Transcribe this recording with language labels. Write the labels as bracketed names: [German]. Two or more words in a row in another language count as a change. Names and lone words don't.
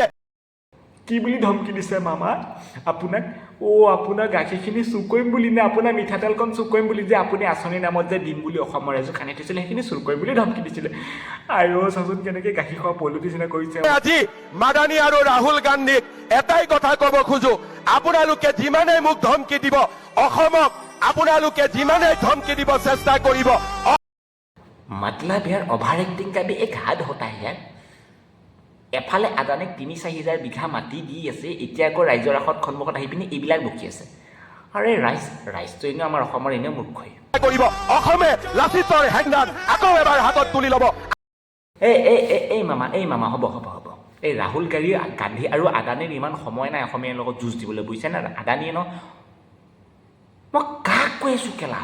[Assamese] কি বুলি ধমকি দিছে মামা আপোনাক আপোনাৰ গাখীৰখিনি চুৰ কৰিম বুলি নে আপোনাৰ মিঠাতেলকণ চুৰ কৰিম বুলি যে আপুনি আঁচনিৰ নামত যে দিম বুলি অসমৰ ৰাইজক খানি থৈছিলে সেইখিনি চুৰ কৰিম বুলি ধমকি দিছিলে আৰু চাচোন কেনেকৈ গাখীৰ খোৱা পলুটি নিচিনা কৰিছে আজি মাদানী আৰু ৰাহুল গান্ধীক এটাই কথা ক'ব খোজো আপোনালোকে যিমানেই মোক ধমকি দিব অসমক আপোনালোকে যিমানেই ধমকি দিব চেষ্টা কৰিব [Hindi] मतलब यार ओभार एक्टिंग का भी एक हद होता है यार [Assamese] এফালে আদানীক ৩-৪ বিঘা মাটি দি আছে এতিয়া আকৌ ৰাইজৰ আগত সন্মুখত আহি পিনি এইবিলাক বকি আছে আৰে ৰাইজটো এনেও আমাৰ অসমৰ এনেও মূৰ্খই কৰিব অসমে লাচিতৰ হেংদান আকৌ এবাৰ হাতত তুলি ল'ব এই মামা হ'ব এই ৰাহুল গান্ধী আৰু আদানীৰ ইমান সময় নাই অসমীয়াৰ লগত যুঁজ দিবলৈ বুজিছে না আদানীয়ে ন মই কাক কৈ আছো কেলা